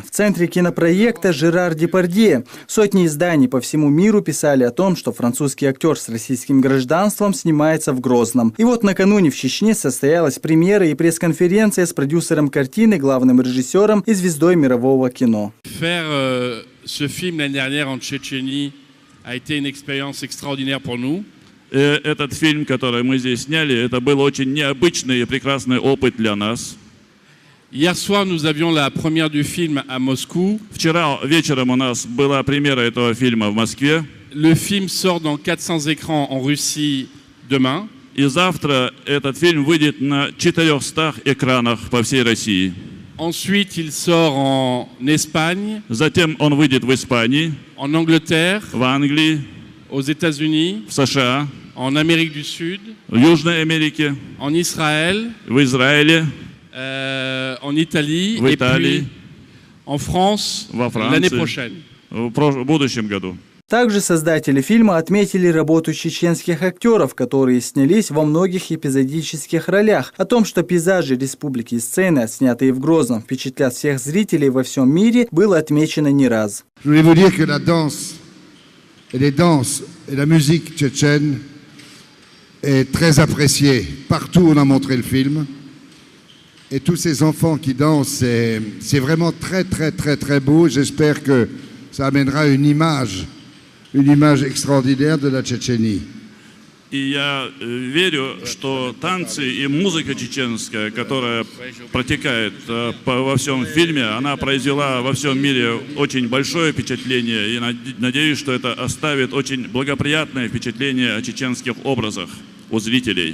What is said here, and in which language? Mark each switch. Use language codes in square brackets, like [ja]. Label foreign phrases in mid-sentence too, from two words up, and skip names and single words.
[ru] В центре кинопроекта Жерар Депардье. Сотни изданий по всему миру писали о том, что французский актер с российским гражданством снимается в Грозном. И вот накануне в Чечне состоялась премьера и пресс-конференция с продюсером картины, главным режиссером и звездой мирового кино. [fr] Ce film l'année dernière en Tchétchénie a été une expérience extraordinaire pour nous. [ru] Этот фильм, который мы здесь сняли, это был очень необычный и прекрасный опыт для нас. [fr] Hier soir, nous avions la première du film à Moscou. [ru] Вчера вечером у нас была премьера этого фильма в Москве. [fr] Le film sort dans 400 écrans en Russie demain. [ru] И завтра этот фильм выйдет на 400 экранах по всей России. [fr] Ensuite, il sort en Espagne. [ru] Затем он выйдет в Испании, [fr] en Angleterre, [ru] в Англии, [fr] aux États-Unis, [ru] в США, [fr] en Amérique du Sud, [ru] в Южной Америке, [fr] en Israël, [ru] в Израиле, [fr] en Italie, [ru] в Италии, [fr] et puis en France [ru] во [fr] l'année [ru] Франции [fr] prochaine. [ru] в будущем году. Также создатели фильма отметили работу чеченских актеров, которые снялись во многих эпизодических ролях. О том, что пейзажи республики и сцены, снятые в Грозном, впечатлят всех зрителей во всем мире, было отмечено не раз. [fr] Les danses et la musique tchétchène est très appréciée. Partout où on a montré le film. Et tous ces enfants qui dansent, c'est vraiment très très très très beau. J'espère que ça amènera une image extraordinaire de la Tchétchénie. [ru] И я верю, что танцы и музыка чеченская, которая протекает во всем фильме, она произвела во всем мире очень большое впечатление. И надеюсь, что это оставит очень благоприятное впечатление о чеченских образах у зрителей.